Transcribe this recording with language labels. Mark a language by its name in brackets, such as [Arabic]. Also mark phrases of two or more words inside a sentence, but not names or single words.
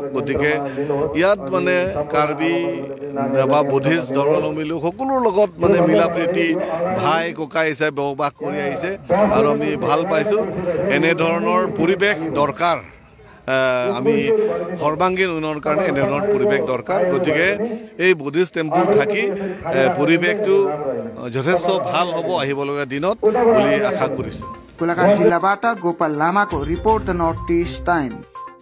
[Assamese] গতিকে ইয়াত মানে কাৰ্বি বা বুদ্ধিষ্ট ধৰ্মাৱলম্বী লোক সকলোৰ লগত মানে মিলা প্ৰীতি ভাই ককাই হিচাপে বসবাস কৰি আহিছে আৰু আমি ভাল পাইছোঁ। এনেধৰণৰ পৰিৱেশ দৰকাৰ, আমি সৰ্বাংগীন উন্নয়নৰ কাৰণে এনেধৰণৰ পৰিৱেশ দৰকাৰ। গতিকে এই [English] Buddhist temple [Assamese] থাকি পৰিৱেশটো যথেষ্ট ভাল হ'ব আহিবলগীয়া দিনত বুলি আশা কৰিছোঁ। [Nepali] गोलाघाट जिल्लाबाट गोपाल लामाको रिपोर्ट, द नर्थ इस्ट टाइम।